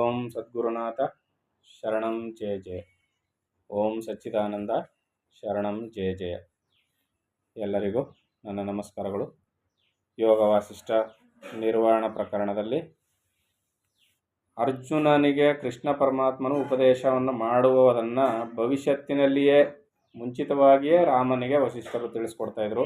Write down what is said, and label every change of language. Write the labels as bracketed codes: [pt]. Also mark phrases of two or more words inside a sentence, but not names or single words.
[sa] ಸದ್ಗುರುನಾಥ ಶರಣಂ ಜಯ ಜಯ. ಓಂ ಸಚ್ಚಿದಾನಂದ ಶರಣಂ ಜಯ ಜಯ. [kn] ಎಲ್ಲರಿಗೂ ನನ್ನ ನಮಸ್ಕಾರಗಳು. ಯೋಗ ವಾಸಿಷ್ಠ ನಿರ್ವಾಣ ಪ್ರಕರಣದಲ್ಲಿ ಅರ್ಜುನನಿಗೆ ಕೃಷ್ಣ ಪರಮಾತ್ಮನು ಉಪದೇಶವನ್ನು ಮಾಡುವುದನ್ನು ಭವಿಷ್ಯತ್ತಿನಲ್ಲಿಯೇ ಮುಂಚಿತವಾಗಿಯೇ ರಾಮನಿಗೆ ವಸಿಷ್ಠರು ತಿಳಿಸ್ಕೊಡ್ತಾ ಇದ್ರು.